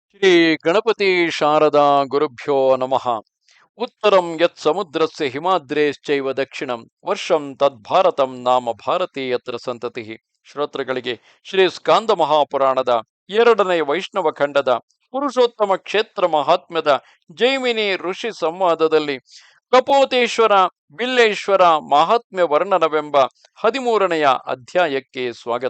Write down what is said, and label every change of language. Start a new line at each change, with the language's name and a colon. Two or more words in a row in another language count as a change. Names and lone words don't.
Sanskrit: ಶ್ರೀ ಗಣಪತಿ ಶಾರದಾ ಗುರುಭ್ಯೋ ನಮಃ. ಉತ್ತರಂ ಯತ್ ಸಮುದ್ರಸ್ಯ ಹಿಮಾದ್ರೇಶ್ಚೈವ ದಕ್ಷಿಣಂ ವರ್ಷಂ ತದ್ಭಾರತಂ ನಾಮ ಭಾರತಿ ಯತ್ರ ಸಂತತಿ.
Kannada: ಶ್ರೋತೃಗಳಿಗೆ ಶ್ರೀ ಸ್ಕಾಂದ ಮಹಾಪುರಾಣದ ಎರಡನೆಯ ವೈಷ್ಣವ ಖಂಡದ ಪುರುಷೋತ್ತಮ ಕ್ಷೇತ್ರ ಮಹಾತ್ಮ್ಯದ ಜೈಮಿನಿ ಋಷಿ ಸಂವಾದದಲ್ಲಿ ಕಪೋತೇಶ್ವರ ಬಿಲ್ಲೇಶ್ವರ ಮಹಾತ್ಮ್ಯ ವರ್ಣನವೆಂಬ 13ನೆಯ ಅಧ್ಯಾಯಕ್ಕೆ ಸ್ವಾಗತ.